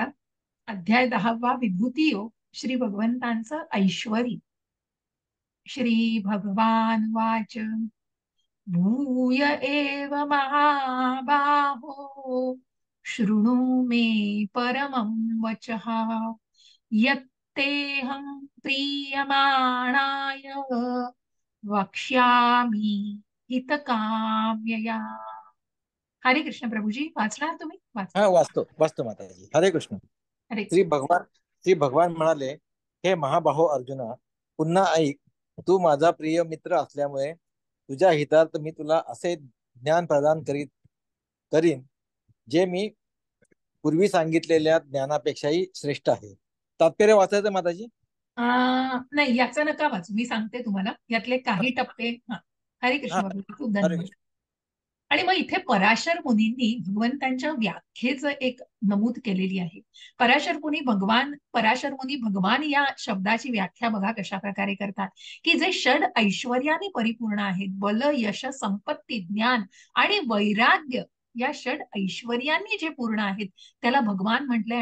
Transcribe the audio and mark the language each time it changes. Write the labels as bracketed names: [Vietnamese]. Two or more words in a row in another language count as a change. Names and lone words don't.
[Marathi] अध्याय 10वा विभूती योग, श्री भगवंतांचं ऐश्वरी. [Sanskrit] श्री भगवान वाच, भूय एव महाबाहो शृणु मे परमं वचः, यत्तेऽहं प्रीयमाणाय वक्ष्यामि हितकाम्यया. [Marathi] हरे कृष्ण. प्रभूजी वाचणार तुम्ही? वाचा. हा, वाचतो वाचतो माताजी. हरे कृष्ण. हरे श्री भगवान म्हणाले, हे महाबाहो अर्जुना, पुन्हा ऐक. तू माझा प्रिय मित्र असल्यामुळे तुझ्या हितार्थ मी तुला असे ज्ञान प्रदान करीन, जे मी पूर्वी सांगितलेल्या ज्ञानापेक्षाही श्रेष्ठ आहे. तात्पर्य वाचायचं माताजी? नाही, याचं नका वाचू, मी सांगते तुम्हाला यातले काही टप्पे. हरे हा, कृष्ण बाबू, खूप हरे धन्यवाद. कृष्ण. आणि मग इथे पराशर मुनींनी भगवंतांच्या व्याख्येचं एक नमूद केलेली आहे. पराशर मुनी भगवान या शब्दाची व्याख्या बघा कशा प्रकारे करतात, की जे षड ऐश्वर्याने परिपूर्ण आहेत, बल, यश, संपत्ती, ज्ञान आणि वैराग्य, या षड ऐश्वर्यांनी जे पूर्ण आहेत त्याला भगवान म्हटलंय.